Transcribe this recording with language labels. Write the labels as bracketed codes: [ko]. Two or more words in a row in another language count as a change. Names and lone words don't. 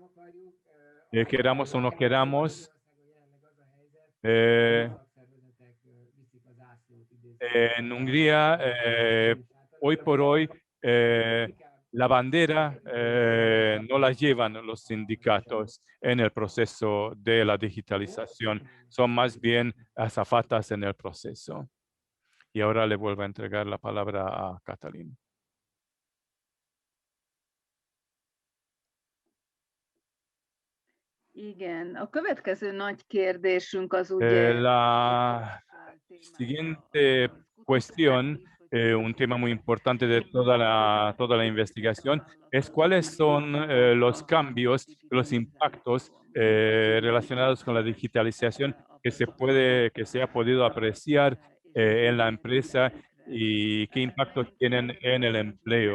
[es] Queramos o no queramos, en Hungría, hoy por hoy, la bandera no la llevan los sindicatos en el proceso de la digitalización, son más bien azafatas en el proceso. Y ahora le vuelvo a entregar la palabra a Catalina. [hu] Igen, a következő nagy kérdésünk az ugye... [es] La siguiente cuestión, un tema muy importante de toda la investigación, es cuáles son los cambios, los impactos relacionados con la digitalización que se ha podido apreciar en la empresa y qué impactos tienen en el empleo.